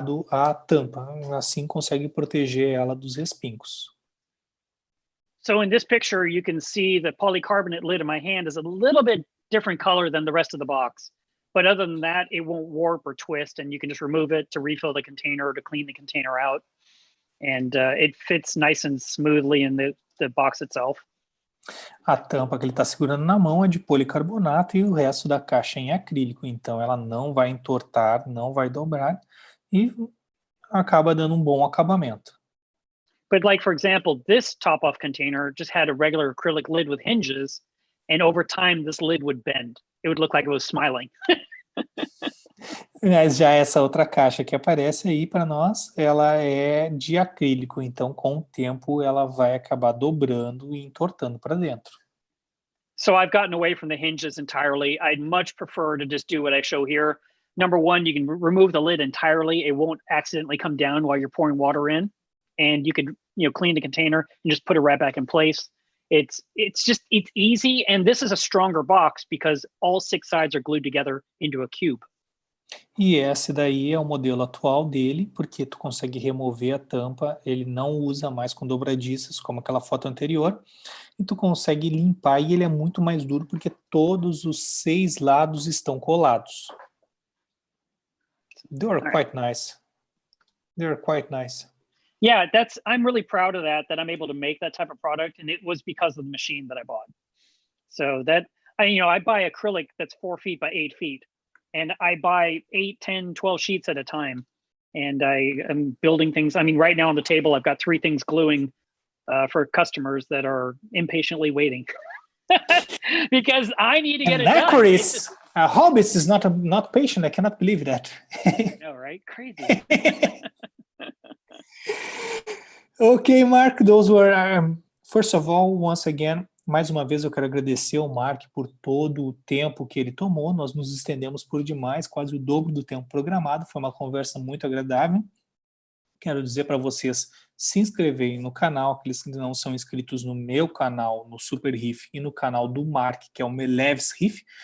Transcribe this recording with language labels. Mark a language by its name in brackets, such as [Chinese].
[Portuguese] A tampa, assim consegue proteger ela dos respingos. [English] So in this picture, you can see the polycarbonate lid in my hand is a little bit different color than the rest of the box. But other than that, it won't warp or twist, and you can just remove it to refill the container or to clean the container out. And it fits nice and smoothly in the box itself. [Portuguese] A tampa que ele está segurando na mão é de policarbonato e o resto da caixa é em acrílico, então ela não vai entortar, não vai dobrar e acaba dando um bom acabamento. [English] But like, for example, this top-off container just had a regular acrylic lid with hinges, and over time this lid would bend. It would look like it was smiling. [Portuguese] Mas já essa outra caixa que aparece aí para nós, ela é de acrílico, então com o tempo ela vai acabar dobrando e entortando para dentro. [English] So I've gotten away from the hinges entirely. I'd much prefer to just do what I show here. Number one, you can remove the lid entirely. It won't accidentally come down while you're pouring water in, and you could clean the container and just put it right back in place. It's easy, and this is a stronger box because all 6 sides are glued together into a cube. [Portuguese] E esse daí é o modelo atual dele, porque tu consegue remover a tampa, ele não usa mais com dobradiças, como aquela foto anterior, e tu consegue limpar, e ele é muito mais duro, porque todos os 6 lados estão colados. [English] They are quite nice. They are quite nice. Yeah, I'm really proud of that I'm able to make that type of product, and it was because of the machine that I bought. So that, I buy acrylic that's 4 feet by 8 feet. And I buy 8, 10, 12 sheets at a time. And I am building things. I mean, right now on the table, I've got 3 things gluing for customers that are impatiently waiting. Because I need to get it done. A hobbyist is not patient. I cannot believe that. I know, right? Crazy. Okay, Mark, those were, first of all, once again, [Portuguese] mais uma vez eu quero agradecer ao Mark por todo o tempo que ele tomou. Nós nos estendemos por demais, quase o dobro do tempo programado. Foi uma conversa muito agradável. Quero dizer para vocês se inscreverem no canal, aqueles que não são inscritos no meu canal, no superreef, e no canal do Mark, que é o MelevsReef.